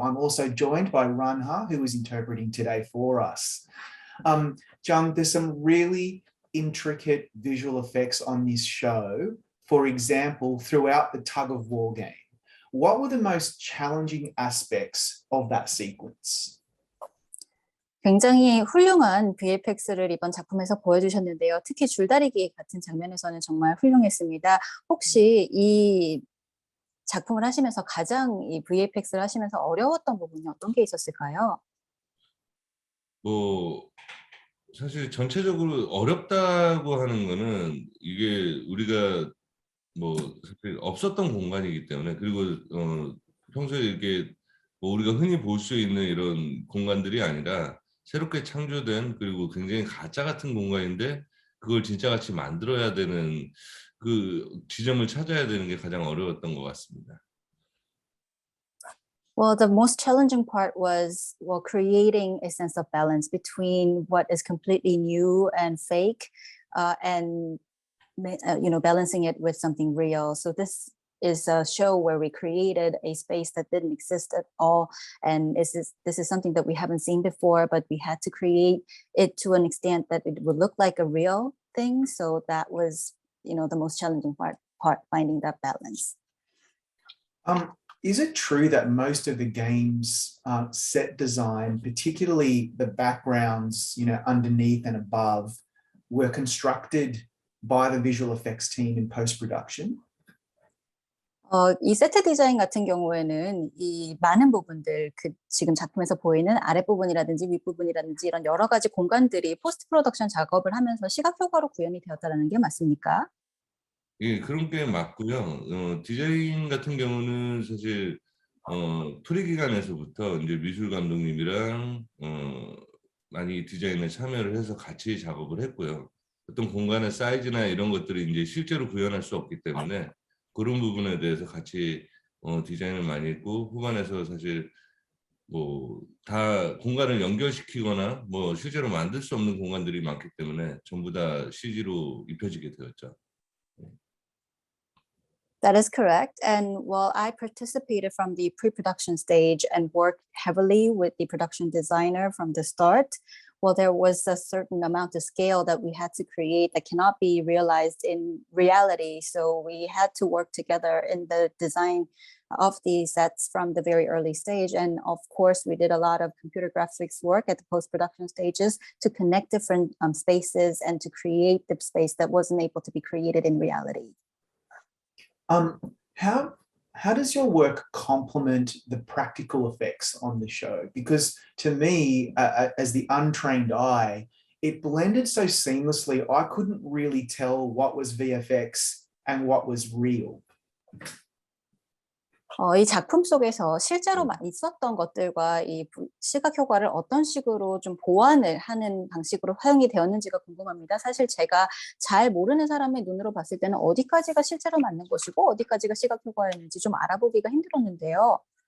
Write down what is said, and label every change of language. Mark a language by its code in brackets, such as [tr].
[en] I'm also joined by Ranha, who is interpreting today for us. Cheong, there's some really intricate visual effects on this show. For example, throughout the tug-of-war game. What were the most challenging aspects of that sequence? [ko] 굉장히 훌륭한 VFX를 이번 작품에서 보여주셨는데요. 특히 줄다리기 같은 장면에서는 정말 훌륭했습니다. 혹시 이 작품을 하시면서 가장 이 VFX를 하시면서 어려웠던 부분이 어떤 게 있었을까요? 사실 전체적으로 어렵다고 하는 거는 이게 우리가 사실 없었던 공간이기 때문에, 그리고 평소에 이렇게 우리가 흔히 볼 수 있는 이런 공간들이 아니라 새롭게 창조된, 그리고 굉장히 가짜 같은 공간인데 그걸 진짜 같이 만들어야 되는 그 지점을 찾아야 되는 게 가장 어려웠던 것 같습니다. [en] Well, the most challenging part was, creating a sense of balance between what is completely new and fake, and balancing it with something real. So this is a show where we created a space that didn't exist at all, and this is something that we haven't seen before, but we had to create it to an extent that it would look like a real thing. So that was, the most challenging part finding that balance. Is it true that most of the game's set design, particularly the backgrounds, underneath and above, were constructed by the visual effects team in post-production? [ko] 이 세트 디자인 같은 경우에는 이 많은 부분들, 지금 작품에서 보이는 아랫부분이라든지 윗부분이라든지 이런 여러 가지 공간들이 포스트 프로덕션 작업을 하면서 시각 효과로 구현이 되었다는 게 맞습니까? 예, 그런 게 맞고요. 디자인 같은 경우는 사실 프리기간에서부터 이제 미술 감독님이랑 많이 디자인에 참여를 해서 같이 작업을 했고요. 어떤 공간의 사이즈나 이런 것들이 이제 실제로 구현할 수 없기 때문에 그런 부분에 대해서 같이 디자인을 많이 했고, 후반에서 사실 다 공간을 연결시키거나 실제로 만들 수 없는 공간들이 많기 때문에 전부 다 CG로 입혀지게 되었죠. [en] That is correct. And while I participated from the pre-production stage and worked heavily with the production designer from the start, there was a certain amount of scale that we had to create that cannot be realized in reality. So we had to work together in the design of the sets from the very early stage. And of course, we did a lot of computer graphics work at the post-production stages to connect different spaces and to create the space that wasn't able to be created in reality. How does your work complement the practical effects on the show? Because to me, as the untrained eye, it blended so seamlessly, I couldn't really tell what was VFX and what was real. [ko] 이 작품 속에서 실제로 있었던 것들과 이 시각 효과를 어떤 식으로 좀 보완을 하는 방식으로 활용이 되었는지가 궁금합니다. 사실 제가 잘 모르는 사람의 눈으로 봤을 때는 어디까지가 실제로 맞는 것이고 어디까지가 시각 효과였는지 좀 알아보기가 힘들었는데요.